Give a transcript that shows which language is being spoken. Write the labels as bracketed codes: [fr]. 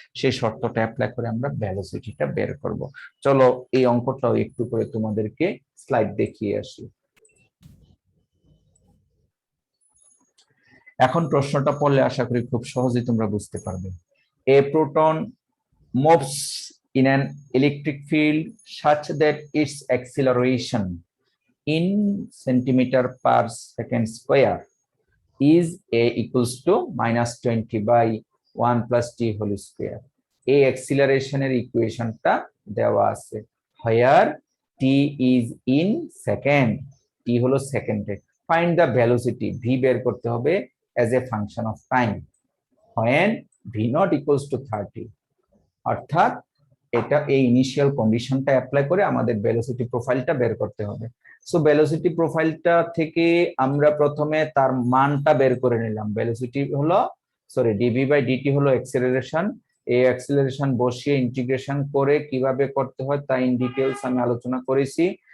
[bn] সেই শর্তটা অ্যাপ্লাই করে আমরা ভ্যালোসিটিটা বের করব। চলো এই অঙ্কটাও একটু করে তোমাদেরকে স্লাইড দেখিয়ে আসি। এখন প্রশ্নটা পড়লে আশা করি খুব সহজেই তোমরা বুঝতে পারবে। [en] A proton moves in an electric field such that its acceleration in centimeter per second square is a equals to minus 20/1 plus t whole square. [bn] এই অ্যাক্সিলারেশনের ইকুয়েশনটা দেওয়া আছে, [en] where t is in second, [bn] t হলো সেকেন্ডে। [en] find the velocity, v [bn] বের করতে হবে [en] as a function of time when v not equals to 30। [bn] অর্থাৎ এটা এই ইনিশিয়াল কন্ডিশনটা অ্যাপ্লাই করে আমাদের ভেলোসিটি প্রোফাইলটা বের করতে হবে। সো ভেলোসিটি প্রোফাইলটা থেকে আমরা প্রথমে তার মানটা বের করে নিলাম। ভেলোসিটি হলো dv/dt হলো অ্যাক্সিলারেশন। এই অ্যাক্সিলারেশন বসিয়ে ইন্টিগ্রেশন করে কিভাবে করতে হয় তা ইন ডিটেইলস আমি আলোচনা করেছি।